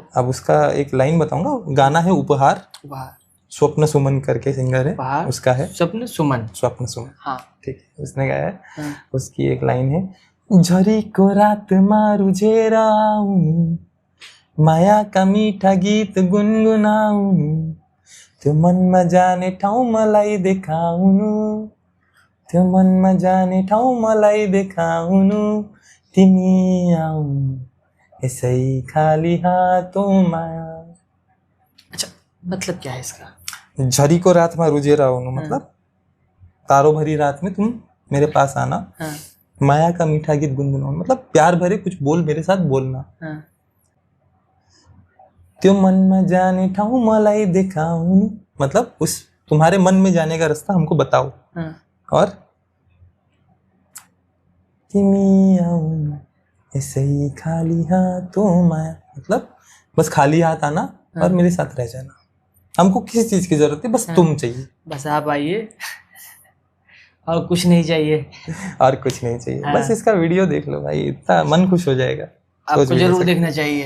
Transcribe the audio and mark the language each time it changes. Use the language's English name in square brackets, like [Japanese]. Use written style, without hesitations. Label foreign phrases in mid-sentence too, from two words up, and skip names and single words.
[Hindi] अब उसका एक लाइन बताऊंगा। गाना है उपहार, स्वप्न सुमन करके सिंगर है, उसका है स्वप्न सुमन। हाँ, ठीक है, उसने गाया है। उसकी एक लाइन है, [Nepali] झरी को रात मारू झेर आऊं, माया का मीठा गीत गुनगुनाऊं, त्यो मनमा जाने ठाउँ मलाई देखाउनु, त्यो मनमा जाने ठाउँ मलाई देखाउनु तिमी आउनु यसै खाली हातोमा। [Hindi] अच्छा, मतलब क्या है इसका? झरी को रात में [Nepali] रुझेर आउनु [Hindi] मतलब तारों भरी रात में तुम मेरे पास आना। हाँ। [Nepali] माया का मीठा गीत गुनगुनाउनु [Hindi] मतलब प्यार भरे कुछ बोल मेरे साथ बोलना। हाँ। [Nepali] त्यो मनमा जाने ठाउँ मलाई देखाउनु [Hindi] मतलब उस तुम्हारे मन में जाने का रास्ता हमको बताओ। हाँ। और [Nepali] तिमी आउनु यसै खाली हातोमा [Hindi] मतलब बस खाली हाथ आना और मेरे साथ रह जाना। हमको किसी चीज की जरूरत है, बस तुम चाहिए, बस आप आइए और कुछ नहीं चाहिए। और कुछ नहीं चाहिए। बस इसका वीडियो देख लो भाई, इतना मन खुश हो जाएगा। आपको जरूर देखना चाहिए।